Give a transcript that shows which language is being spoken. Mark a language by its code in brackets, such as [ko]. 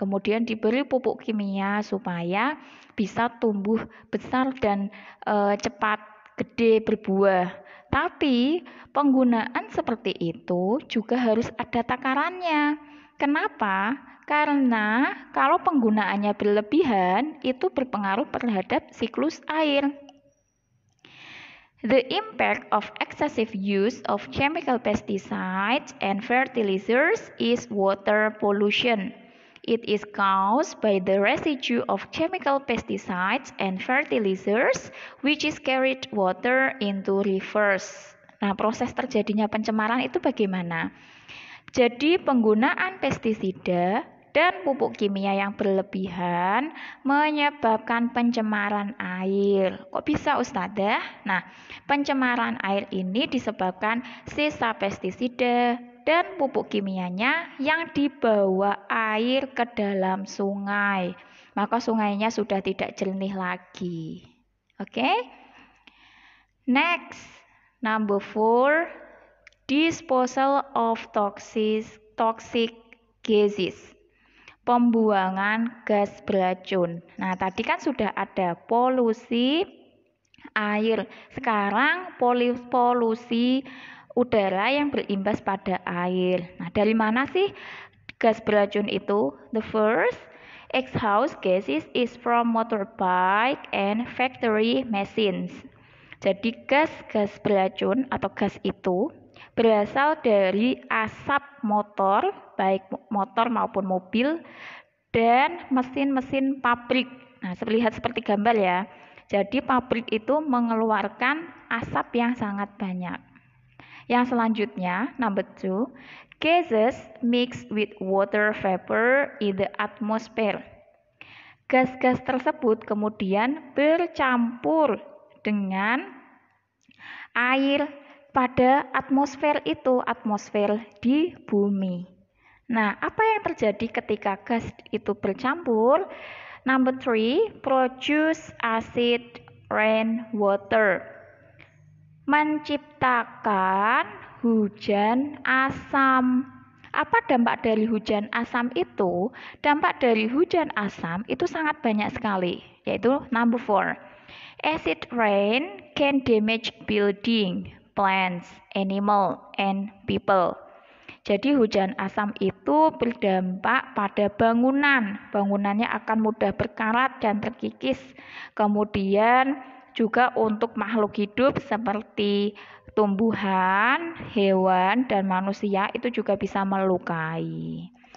[id] Kemudian diberi pupuk kimia supaya bisa tumbuh besar dan cepat gede berbuah. Tapi penggunaan seperti itu juga harus ada takarannya. Kenapa? Karena kalau penggunaannya berlebihan itu berpengaruh terhadap siklus air. [en] The impact of excessive use of chemical pesticides and fertilizers is water pollution. It is caused by the residue of chemical pesticides and fertilizers which is carried water into rivers. [id] Nah, proses terjadinya pencemaran itu bagaimana? Jadi penggunaan pestisida dan pupuk kimia yang berlebihan menyebabkan pencemaran air. Kok bisa, Ustadzah? Nah, pencemaran air ini disebabkan sisa pestisida dan pupuk kimianya yang dibawa air ke dalam sungai. Maka sungainya sudah tidak jernih lagi. Oke? [en] Next, number 4, disposal of toxic gases. [id] Pembuangan gas beracun. Nah, tadi kan sudah ada polusi air. Sekarang polusi udara yang berimbas pada air. Nah, dari mana sih gas beracun itu? [en] The first, exhaust gases is from motorbike and factory machines. [id] Jadi gas beracun atau gas itu berasal dari asap motor, baik motor maupun mobil, dan mesin-mesin pabrik. Nah, lihat seperti gambar ya. Jadi pabrik itu mengeluarkan asap yang sangat banyak. Yang selanjutnya, [en] number 2, gases mixed with water vapor in the atmosphere. [id] Gas-gas tersebut kemudian bercampur dengan air pada atmosfer itu, atmosfer di bumi. Nah, apa yang terjadi ketika gas itu bercampur? [en] Number 3, produce acid rainwater. [id] Menciptakan hujan asam. Apa dampak dari hujan asam itu? Dampak dari hujan asam itu sangat banyak sekali, yaitu [en] number 4. Acid rain can damage building, plants, animal, and people. [id] Jadi hujan asam itu berdampak pada bangunan. Bangunannya akan mudah berkarat dan terkikis. Kemudian juga untuk makhluk hidup seperti tumbuhan, hewan, dan manusia itu juga bisa melukai.